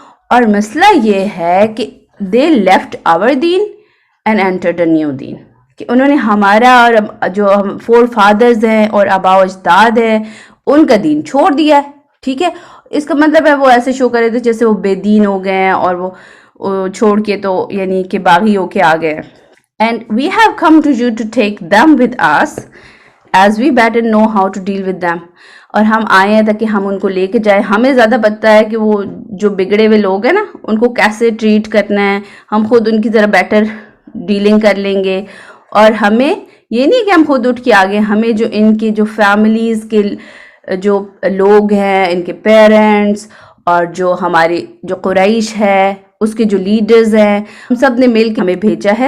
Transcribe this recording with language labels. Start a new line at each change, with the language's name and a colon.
Urdu: اور مسئلہ یہ ہے کہ
English: they left our den and entered a new den,
Urdu: کہ انہوں نے ہمارا اور جو ہم فور فادرز ہیں اور آبا و اجداد ہیں ان کا دین چھوڑ دیا ہے, ٹھیک ہے. اس کا مطلب ہے وہ ایسے شو کر رہے تھے جیسے وہ بے دین ہو گئے ہیں اور وہ چھوڑ کے تو یعنی کہ باغی ہو کے آ گئے ہیں.
English: And we have come to you to take them with us as we better know how to deal with them.
Urdu: اور ہم آئے ہیں تاکہ ہم ان کو لے کے جائیں. ہمیں زیادہ پتہ ہے کہ وہ جو بگڑے ہوئے لوگ ہیں نا ان کو کیسے ٹریٹ کرنا ہے, ہم خود ان کی ذرا بیٹر ڈیلنگ کر لیں گے. اور ہمیں یہ نہیں کہ ہم خود اٹھ کے آگے, ہمیں جو ان کی جو فیملیز کے جو لوگ ہیں, ان کے پیرنٹس اور جو ہماری جو قریش ہے اس کے جو لیڈرز ہیں, ہم سب نے مل کے ہمیں بھیجا ہے.